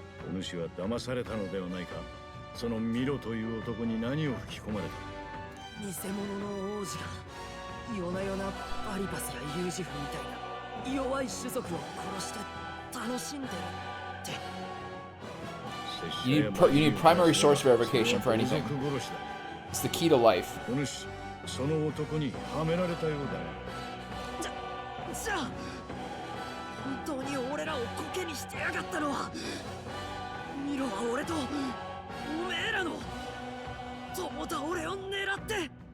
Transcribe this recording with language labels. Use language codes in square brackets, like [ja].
[ja] お主は騙されたのではないか。そのミロという男に何を吹き込まれた。偽物の王子が夜な夜なバリバスやユージフみたいな弱い種族を殺して楽しんでるって。 [en] You need primary source verification for anything. It's the key to life. [ja] お主、その男にはめられたようだ。じゃあ本当に俺らをコケにしてやがったのはミロは俺とおめえらの友倒れを狙って